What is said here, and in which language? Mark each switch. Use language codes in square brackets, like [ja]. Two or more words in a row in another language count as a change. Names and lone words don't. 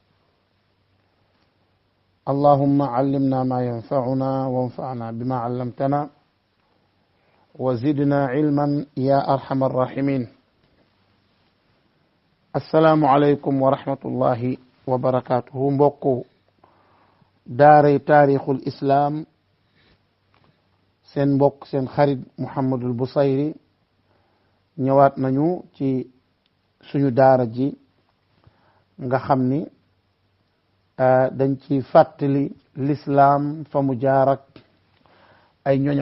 [ar] اللهم علمنا ما ينفعنا وانفعنا بما علمتنا وزدنا علما يا أرحم الراحمين. السلام عليكم ورحمة الله وبركاته. [wo] mbokku daaray [ar] تاريخ الإسلام [wo] seen mbokk seen xarit Mouhamadul Bousayri ñëwaat nañu ci suñu daara ji nga xam ni dañ ci fàttali l'islam fa mu jaar ak ay ñoñam.